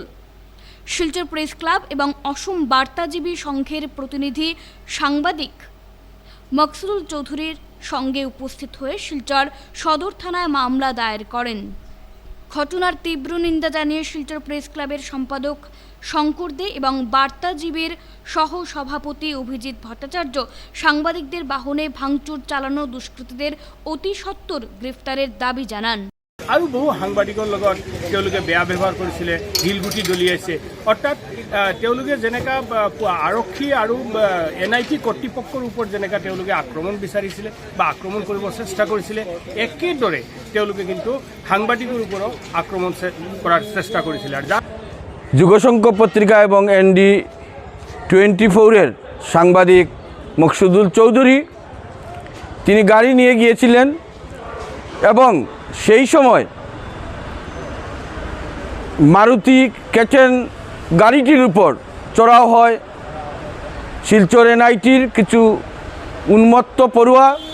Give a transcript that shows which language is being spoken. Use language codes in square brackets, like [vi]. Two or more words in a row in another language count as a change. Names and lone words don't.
[bn] শিলচর প্রেস ক্লাব এবং অসম বার্তাজীবী সংঘের প্রতিনিধি সাংবাদিক মকসুদুল চৌধুরীর সঙ্গে উপস্থিত হয়ে শিলচর সদর থানায় মামলা দায়ের করেন। ঘটনার তীব্র নিন্দা জানিয়ে শিলচর প্রেস ক্লাবের সম্পাদক শঙ্কর দে এবং বার্তাজীবীর সহ সভাপতি অভিজিৎ ভট্টাচার্য সাংবাদিকদের বাহনে ভাঙচুর চালানো দুষ্কৃতীদের অতি সত্বর গ্রেফতারের দাবি জানান। [as] আৰু বহু সাংবাদিকৰ লগত তেওঁলোকে বেয়া ব্যৱহাৰ কৰিছিলে, শিলগুটি দলিয়াইছে। অৰ্থাৎ তেওঁলোকে যেনেকা আৰক্ষী আৰু NIT কৰ্তৃপক্ষৰ ওপৰত যেনেকা তেওঁলোকে আক্ৰমণ বিচাৰিছিলে বা আক্ৰমণ কৰিব চেষ্টা কৰিছিলে, একেদৰে তেওঁলোকে কিন্তু সাংবাদিকৰ ওপৰত আক্ৰমণ কৰাৰ চেষ্টা কৰিছিলে। আৰু [bn] যুগসংঘ পত্রিকা এবং ND24-এর সাংবাদিক মকসুদুল চৌধুরী তিনি গাড়ি নিয়ে গিয়েছিলেন এবং সেই সময় মারুতি ক্যাটেন গাড়িটির উপর চড়াও হয় শিলচর NIT-র কিছু উন্মত্ত পড়ুয়া।